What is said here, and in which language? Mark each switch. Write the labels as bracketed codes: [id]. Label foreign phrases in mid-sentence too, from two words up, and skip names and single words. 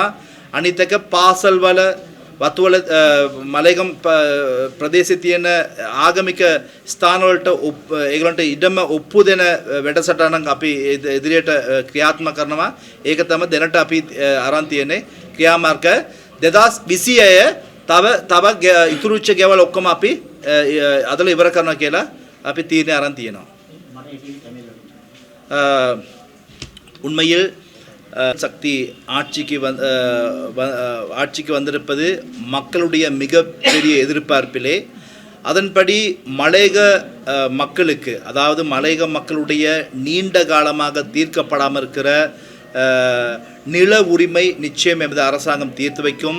[si] අනිත් එක පාසල් වල වතුවල මලේගම් ප්‍රදේශයේ තියෙන ආගමික ස්ථාන වලට ඒගොල්ලන්ට ඉඩම ඔප්පු දෙන වැඩසටහනක් අපි ඉදිරියට ක්‍රියාත්මක කරනවා. ඒක තමයි දැනට අපි අරන් තියෙන්නේ ක්‍රියාමාර්ග 2026 තව ඉතුරුච්ච ගෙවල් ඔක්කොම අපි අදලා ඉවර කරනවා කියලා අපි තීරණය අරන් තියෙනවා. [ta] உண்மையில் சக்தி ஆட்சிக்கு வந்திருப்பது மக்களுடைய மிகப்பெரிய எதிர்பார்ப்பிலே அதன்படி மலையக மக்களுக்கு அதாவது மலையக மக்களுடைய நீண்ட காலமாக தீர்க்கப்படாமல் இருக்கிற நில உரிமை நிச்சயம் எமது அரசாங்கம் தீர்த்து வைக்கும்.